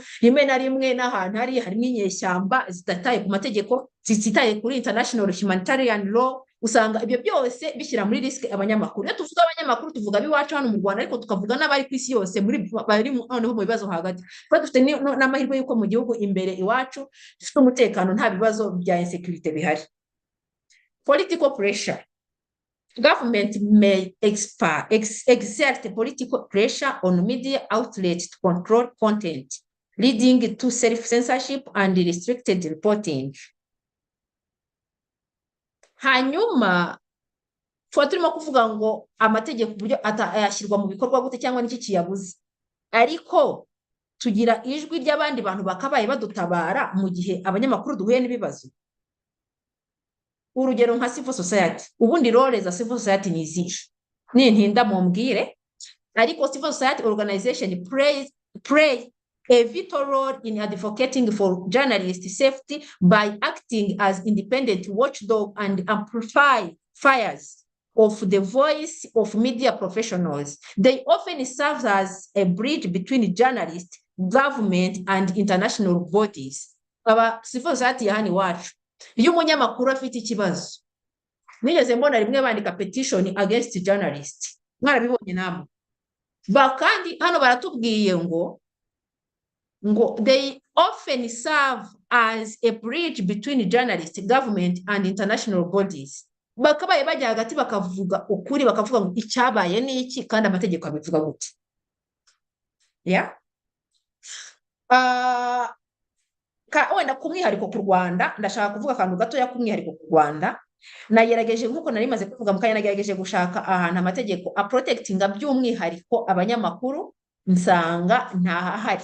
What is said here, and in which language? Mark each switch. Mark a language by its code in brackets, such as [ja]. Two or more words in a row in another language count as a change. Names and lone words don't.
[rw] Rimwe na rimwe n'ahantu harimo inyeshyamba zitataye ku mategeko, zitaye kuri [en] international humanitarian law, [rw] usanga ibyo byose bishyira muri risk abanyamakuru. Iyo tuvuga abanyamakuru tuvuga biwacu hano mu Rwanda, ariko tukavuga n'abari ku isi yose bari noneho mu bibazo hagati. Kuko dufite n'amahirwe y'uko mu gihugu imbere iwacu dufite umutekano, nta bibazo bya insecurity bihari. [en] Political pressure. Government may exert political pressure on media outlets to control content, leading to self-censorship and restricted reporting. [rw] Hanyuma tuba turimo kuvuga ngo amategeko uburyo yashyirwa mu bikorwa gute cyangwa n'iki kiyabuze, ariko tugira ijwi ry'abandi bantu bakabaye badutabara mu gihe abanyamakuru duhuye n'ibibazo. Urugero nka [en] civil society. [rw] Ubundi role za [en] civil society [rw] ni izihe? Nintinda mumbwire. [en] Ariko civil society organization play a vital role in advocating for journalist safety by acting as independent watchdog and amplifiers of the voice of media professionals. They often serve as a bridge between journalists, government, and international bodies. [rw] Aba [en] civil society [rw] yani wacu. Iyo umunyamakuru afite ikibazo, nigeze mbona rimwe bandika [en] petition against journalists. [rw] Mwarabibonye namwe. Bakandi hano baratubwiye ngo [en] they often serve as a bridge between journalists, government, and international bodies. [rw] Bakabaye bajya hagati bakavuga ukuri, bakavuga ngo icyabaye ni iki kandi amategeko abivuga gute. Wenda kumwihariko ku Rwanda, ndashaka kuvuga akantu gatoya kumwihariko ku Rwanda. Nagerageje nkuko nari maze kuvuga mukanya, nagerageje gushaka ahantu amategeko protectinga by'umwihariko abanyamakuru, nsanga ntahari.